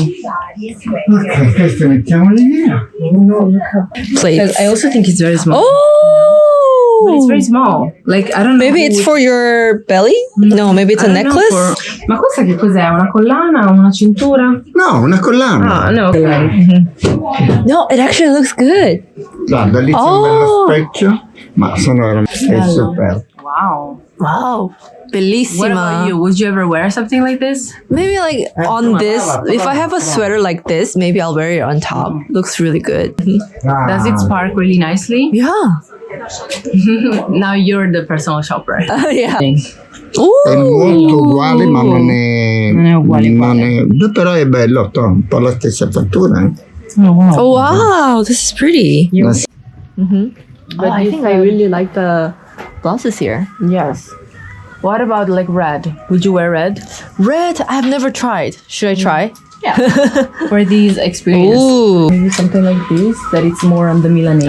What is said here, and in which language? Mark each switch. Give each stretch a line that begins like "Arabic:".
Italian: Ok, questo mettiamoli via.
English: Plates. I also think it's very small. Oh! But it's very small. Like, I don't know. Maybe it's for your belly? No, maybe it's a I don't know necklace?
Italian: Ma questa che cos'è? Una collana? Una cintura? No, una collana. Ah, no.
English: No, it actually looks good.
Italian: Guarda, lì c'è un bello specchio, ma sono è super.
English: Wow. Wow. What
Italian: Bellissima.
English: about you? Would you ever wear something like this? Maybe like on this, if I have a sweater like this, maybe I'll wear it on top. Looks really good. Does it spark really nicely? Yeah. Now you're the personal shopper. Yeah.
Italian: È molto uguale, ma non è. Non è uguale, non è- però è bello, un po' la stessa fattura.
English: Oh wow, this is pretty. Yes. But I think I really like the blouses here. Yes. What about like red? Would you wear red? Red, I've never tried. Should I try? Yeah. For these experience. Ooh. Maybe something like this, that it's more on the Milanese.